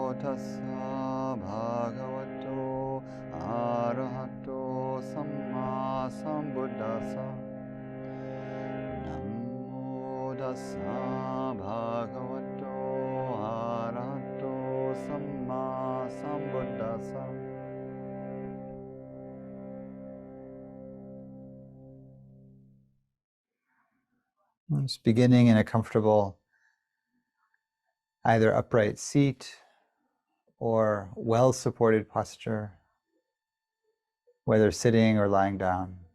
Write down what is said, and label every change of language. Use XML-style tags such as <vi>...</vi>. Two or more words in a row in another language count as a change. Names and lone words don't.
<pi>tassa bhagavato arahato sammāsambuddhasa. Namo tassa bhagavato arahato sammāsambuddhasa.</pi> <en>Just beginning in a comfortable either upright seat or well-supported posture, whether sitting or lying down.</en>